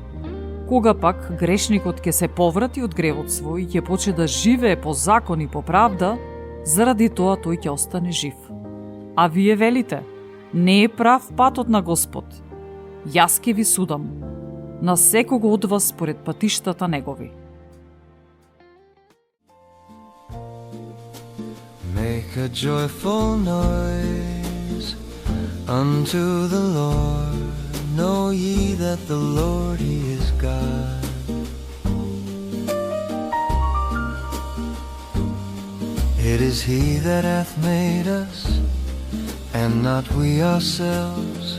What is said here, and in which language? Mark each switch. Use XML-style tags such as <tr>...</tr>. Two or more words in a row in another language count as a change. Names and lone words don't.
<mk>Кога пак грешникот ќе се поврати од гревот свој и ќе почне да живее по закон и по правда, заради тоа тој ќе остане жив. А вие велите, не е прав патот на Господ. Јас ќе ви судам, на секого од вас според патиштата негови.</mk> <en>Make a joyful noise unto the Lord. Know ye that the Lord, He is God. It is He that hath made us, and not we ourselves.</en>